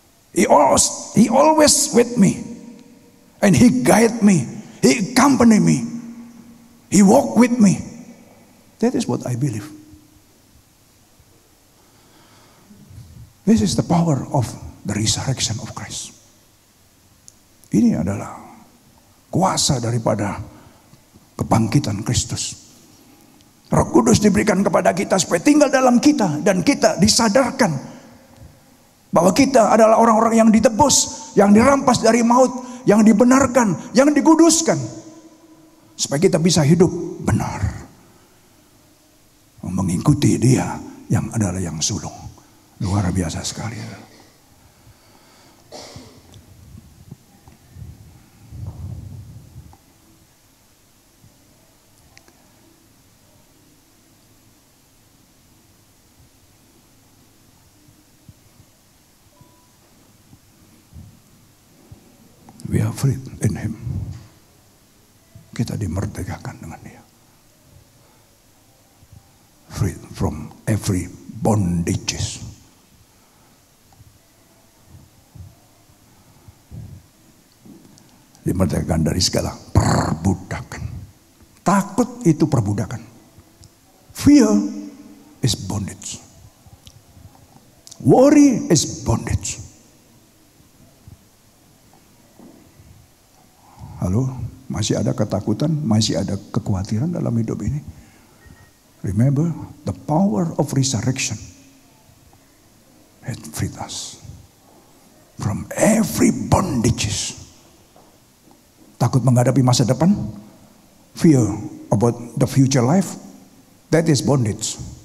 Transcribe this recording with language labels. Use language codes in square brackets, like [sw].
[en] He always with me. And He guide me. He accompany me. He walk with me. That is what I believe. This is the power of the resurrection of Christ. [id] Ini adalah kuasa daripada kebangkitan Kristus. Roh Kudus diberikan kepada kita supaya tinggal dalam kita. Dan kita disadarkan bahwa kita adalah orang-orang yang ditebus, yang dirampas dari maut, yang dibenarkan, yang dikuduskan. Supaya kita bisa hidup benar. mengikuti Dia yang adalah yang sulung. Luar biasa sekali. [en] We are free in Him. [id] Kita dimerdekakan dengan Dia. [en] Free from every bondages. [id] Dimerdekakan dari segala perbudakan. Takut itu perbudakan. [en] Fear is bondage. Worry is bondage. [id] Halo, masih ada ketakutan, masih ada kekhawatiran dalam hidup ini. [en] Remember, the power of resurrection has freed us from every bondages. [id] Takut menghadapi masa depan, [en] fear about the future life, that is bondage.